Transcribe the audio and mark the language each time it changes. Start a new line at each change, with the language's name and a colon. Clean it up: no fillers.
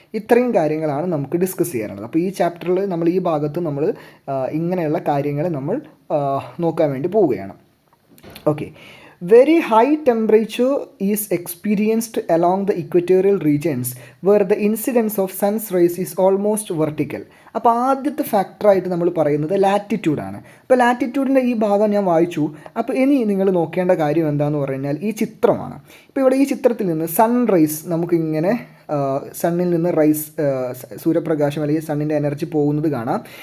Malayalam: ഇത്രയും കാര്യങ്ങളാണ് നമുക്ക് ഡിസ്കസ് ചെയ്യാനുള്ളത്. അപ്പോൾ ഈ ചാപ്റ്ററിൽ നമ്മൾ ഈ ഭാഗത്ത് നമ്മൾ ഇങ്ങനെയുള്ള കാര്യങ്ങൾ നമ്മൾ നോക്കാൻ വേണ്ടി പോവുകയാണ്.
English: Okay, very high temperature is experienced along the equatorial regions where the incidence of sun's rays is almost vertical.
Malayalam: അപ്പോൾ ആദ്യത്തെ ഫാക്ടറായിട്ട് നമ്മൾ പറയുന്നത് ലാറ്റിറ്റ്യൂഡാണ്. അപ്പോൾ ലാറ്റിറ്റ്യൂഡിൻ്റെ ഈ ഭാഗം ഞാൻ വായിച്ചു. അപ്പോൾ ഇനി നിങ്ങൾ നോക്കേണ്ട കാര്യം എന്താണെന്ന് പറഞ്ഞു കഴിഞ്ഞാൽ ഈ ചിത്രമാണ്. ഇപ്പോൾ ഇവിടെ ഈ ചിത്രത്തിൽ നിന്ന് സൺറൈസ് നമുക്കിങ്ങനെ സണ്ണിൽ നിന്ന് സൂര്യപ്രകാശം അല്ലെങ്കിൽ സണ്ണിൻ്റെ എനർജി പോകുന്നത് കാണാം.